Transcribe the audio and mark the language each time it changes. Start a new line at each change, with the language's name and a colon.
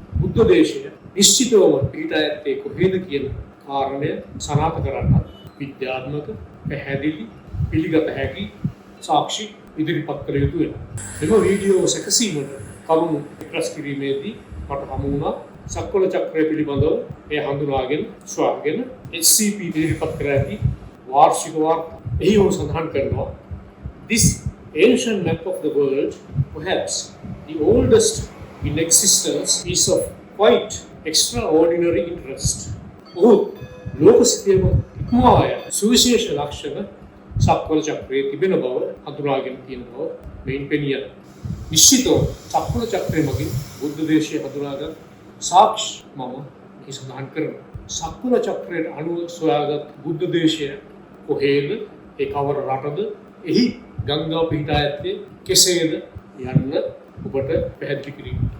Sinhala: බුද්ධ දේශය නිශ්චිතවම පිහිටා ඇත්තේ කොහේද කියන කාරණය සනාථ කරන්න විද්‍යාත්මක පැහැදිලි පිළිගත හැකි සාක්ෂි ඉදිරිපත් කළ යුතු වෙනවා. මෙම වීඩියෝ සැකසීමට කරුණු එක්රැස් කිරීමේදී මට හමු වුණා සක්වල චක්‍රය පිළිබඳව එය හඳුනාගෙන සොයාගෙන HCP ඉදිරිපත් කර ඇති වාර්ෂික වාර්තා. එහි ඔහු සඳහන් කරනවා
English: this ancient map of the world, perhaps the oldest in existence, is of quite extraordinary interest.
Sinhala: ඔහු ලෝක සිතියම ඉක්මවා යන සුවිශේෂ ලක්ෂණ සක්වල චක්‍රයේ තිබෙන බව හඳුනාගෙන තියෙන බව මෙයින් පෙනී යනවා. නිශ්චිතව සක්වල චක්‍රය මගින් බුද්ධ දේශය හඳුනාගත් සාක්ෂි මම මෙහි සඳහන් කරනවා. සක්වල චක්‍රයට අනුව සොයාගත් බුද්ධ දේශය කොහේද, ඒ කවර රටද, එහි ගංගා පිහිටා ඇත්තේ කෙසේද යන්න ඔබට පැහැදිලි කිරීම.